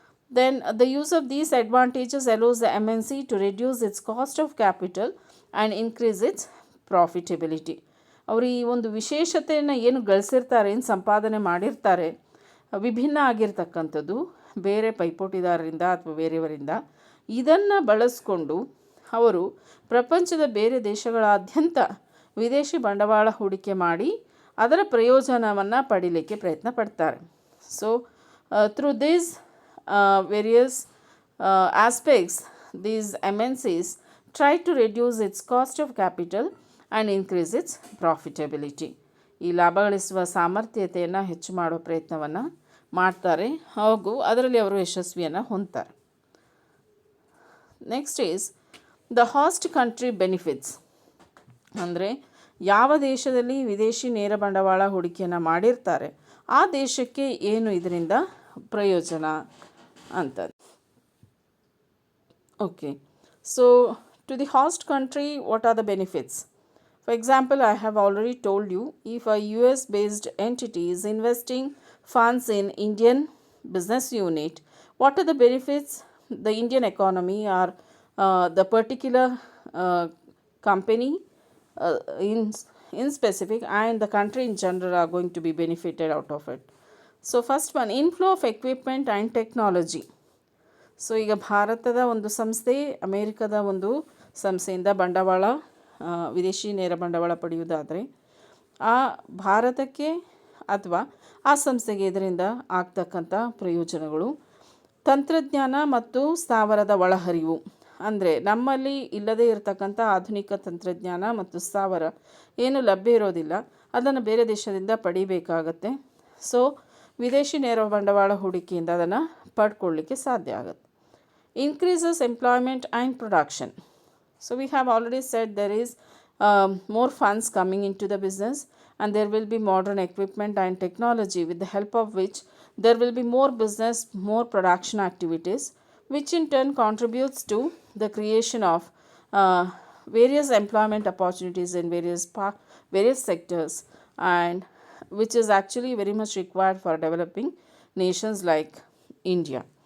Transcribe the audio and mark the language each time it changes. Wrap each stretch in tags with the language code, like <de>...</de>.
<en>Then the use of these advantages allows the MNC to reduce its cost of capital and increase its profitability.</en> <kn>ಅವರು ಈ ಒಂದು ವಿಶೇಷತೆಯನ್ನು ಏನು ಗಳಿಸಿರ್ತಾರೆ, ಏನು ಸಂಪಾದನೆ ಮಾಡಿರ್ತಾರೆ, ವಿಭಿನ್ನ ಆಗಿರ್ತಕ್ಕಂಥದ್ದು ಬೇರೆ ಪೈಪೋಟಿದಾರರಿಂದ ಅಥವಾ ಬೇರೆಯವರಿಂದ, ಇದನ್ನು ಬಳಸ್ಕೊಂಡು ಅವರು ಪ್ರಪಂಚದ ಬೇರೆ ದೇಶಗಳಾದ್ಯಂತ ವಿದೇಶಿ ಬಂಡವಾಳ ಹೂಡಿಕೆ ಮಾಡಿ ಅದರ ಪ್ರಯೋಜನವನ್ನು ಪಡೀಲಿಕ್ಕೆ ಪ್ರಯತ್ನ ಪಡ್ತಾರೆ.</kn> <en>So through this various aspects, these MNCs try to reduce its cost of capital and increase its profitability.</en> <kn>ಈ ಲಾಭ ಗಳಿಸುವ ಸಾಮರ್ಥ್ಯತೆಯನ್ನು ಹೆಚ್ಚು ಮಾಡೋ ಪ್ರಯತ್ನವನ್ನು ಮಾಡ್ತಾರೆ ಹಾಗೂ ಅದರಲ್ಲಿ ಅವರು ಯಶಸ್ವಿಯನ್ನು ಹೊಂದ್ತಾರೆ.</kn> <en>Next is the host country benefits.</en> <kn>ಅಂದರೆ ಯಾವ ದೇಶದಲ್ಲಿ ವಿದೇಶಿ ನೇರ ಬಂಡವಾಳ ಹೂಡಿಕೆಯನ್ನು ಮಾಡಿರ್ತಾರೆ ಆ ದೇಶಕ್ಕೆ ಏನು ಇದರಿಂದ ಪ್ರಯೋಜನ ಅಂತ.</kn> <en>Okay, so to the host country what are the benefits? For example, I have already told you, if a US-based entity is investing funds in Indian business unit, what are the benefits the Indian economy or the particular company uh, in, in specific and the country in general are going to be benefited out of it. So first one, inflow of equipment and technology.</en> <kn>So ಈಗ ಭಾರತದ ಒಂದು ಸಂಸ್ಥೆ ಅಮೇರಿಕದ ಒಂದು ಸಂಸ್ಥೆಯಿಂದ ಬಂಡವಾಳ ವಿದೇಶಿ ನೇರ ಬಂಡವಾಳ ಪಡೆಯುವುದಾದರೆ ಆ ಭಾರತಕ್ಕೆ ಅಥವಾ ಆ ಸಂಸ್ಥೆಗೆ ಇದರಿಂದ ಆಗ್ತಕ್ಕಂಥ ಪ್ರಯೋಜನಗಳು ತಂತ್ರಜ್ಞಾನ ಮತ್ತು ಸ್ಥಾವರದ ಒಳಹರಿವು. ಅಂದರೆ ನಮ್ಮಲ್ಲಿ ಇಲ್ಲದೇ ಇರತಕ್ಕಂಥ ಆಧುನಿಕ ತಂತ್ರಜ್ಞಾನ ಮತ್ತು ಸ್ಥಾವರ ಏನು ಲಭ್ಯ ಇರೋದಿಲ್ಲ ಅದನ್ನು ಬೇರೆ ದೇಶದಿಂದ ಪಡಿಬೇಕಾಗತ್ತೆ. ಸೊ ವಿದೇಶಿ ನೇರ ಬಂಡವಾಳ ಹೂಡಿಕೆಯಿಂದ ಅದನ್ನು ಪಡ್ಕೊಳ್ಳಿಕ್ಕೆ ಸಾಧ್ಯ ಆಗುತ್ತೆ.</kn> <en>Increases employment and production. So we have already said there is more funds coming into the business and there will be modern equipment and technology with the help of which there will be more business, more production activities, which in turn contributes to the creation of various employment opportunities in various sectors, and which is actually very much required for developing nations like India.</en>